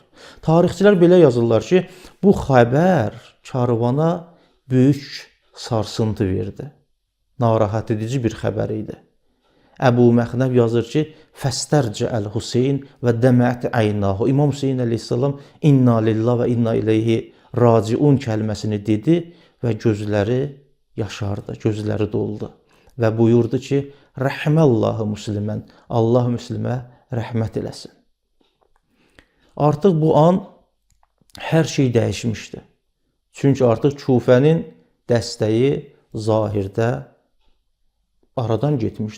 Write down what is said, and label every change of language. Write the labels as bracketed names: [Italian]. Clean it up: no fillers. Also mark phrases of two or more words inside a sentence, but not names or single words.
[Azerbaijani] Tarixçilər belə yazırlar ki, bu xəbər karvana böyük sarsıntı verdi. Narahat edici bir xəbər idi. Əbu Məxnəv yazır ki, [Arabic] فاسترجع الحسين ودمعت عيناه. [Azerbaijani] İmam Hüseyin əleyhissalam [Arabic] إنا لله وإنا إليه راجعون [Azerbaijani] kəlməsini dedi və gözləri yaşardı, gözləri doldu. Və buyurdu ki, [Arabic] رحم الله مسلما, [Azerbaijani] Allah müslimə rəhmət eləsin. Artıq bu an hər şey dəyişmişdi. Çünki artıq Kufənin dəstəyi zahirdə aradan getmişdi.